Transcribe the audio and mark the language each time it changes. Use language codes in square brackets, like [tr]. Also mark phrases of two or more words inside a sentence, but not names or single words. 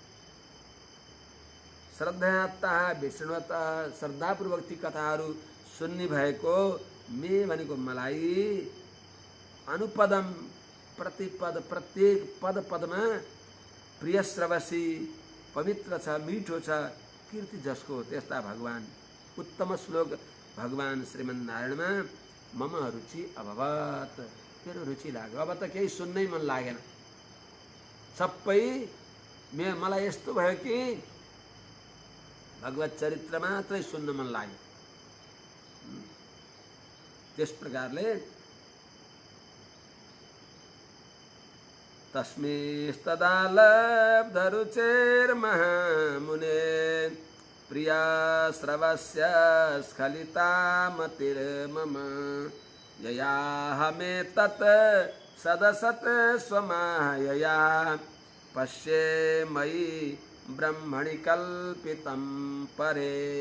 [ne] श्रद्धाता विष्णुवत, श्रद्धापूर्वक ती कथाहरू सुन्ने भएको मे भनेको मलाई अनुपदम, प्रतिपद, प्रत्येक पद पदमा प्रिय श्रवसी, पवित्र छ, मिठो छ, कीर्ति जसको त्यस्ता भगवान, उत्तम श्लोक भगवान श्रीमन् नारायणमा [sa] मम रुचि अभवत, [ne] मेरो रुचि लाग्यो। अब त केही सुन्नै मन लागेन, सबै मलाई यस्तो भयो कि भगवत चरित्र मात्रै सुन्न मन लाग्यो। त्यस प्रकारले [sa] तस्मिस्तदा लब्धरुचेर्महामुने प्रिया श्रवस्य स्खलिता मतिर्मम ययाहमेतत् सदसत् स्वमायया पश्ये मयि ब्रह्मणि कल्पितं परे।